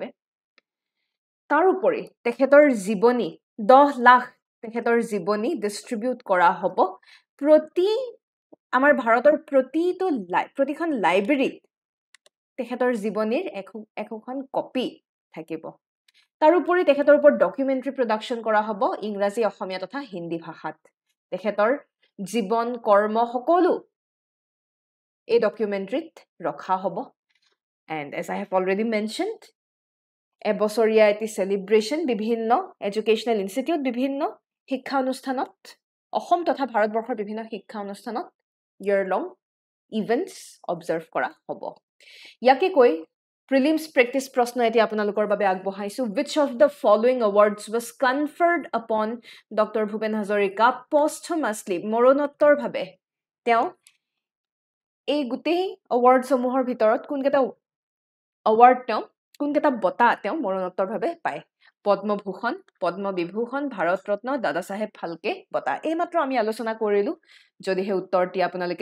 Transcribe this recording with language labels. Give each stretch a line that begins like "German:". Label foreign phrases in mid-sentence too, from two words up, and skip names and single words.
Assamese: তাৰোপৰি তেখেতৰ জীৱনী 10 লাখ তেখেতৰ জীৱনী ডিষ্ট্ৰিবিউট কৰা হ'ব আমাৰ ভাৰতৰ প্ৰতিখন লাইব্ৰেৰীত তেখেতৰ জীৱনীৰ একোখন কপি থাকিব তাৰোপৰি তেখেতৰ ওপৰত
English: documentary production
Assamese: কৰা হ'ব ইংৰাজী অসমীয়া তথা হিন্দী ভাষাত তেখেতৰ জীৱন কৰ্ম সকলো এই ডকুমেণ্টাৰীত ৰখা হ'ব
English: and as I have already mentioned
Assamese: এবছৰীয়া এটি সেলিব্ৰেশন বিভিন্ন
English: educational institute
Assamese: বিভিন্ন শিক্ষা অনুষ্ঠানত অসম তথা ভাৰতবৰ্ষৰ বিভিন্ন শিক্ষা অনুষ্ঠানত
English: year long events observe
Assamese: কৰা হ'ব ইয়াকে কৈ
English: prelims practice
Assamese: প্ৰশ্ন এটি আপোনালোকৰ বাবে আগবঢ়াইছো
English: which of the following awards was conferred upon Dr.
Assamese: Bhupen Hazarika posthumously মৰণোত্তৰ ভাৱে তেওঁ এই গুটেই awards সমূহৰ ভিতৰত কোনকেটা award তেওঁ কোনকেটা বঁটা তেওঁ মৰণোত্তৰ ভাৱে পায় পদ্মভূষণ পদ্মবিভূষণ ভাৰত ৰত্ন দাদা সাহেব ফালকে বঁটা এই মাত্ৰ আমি আলোচনা কৰিলো যদিহে উত্তৰটি আপোনালোকে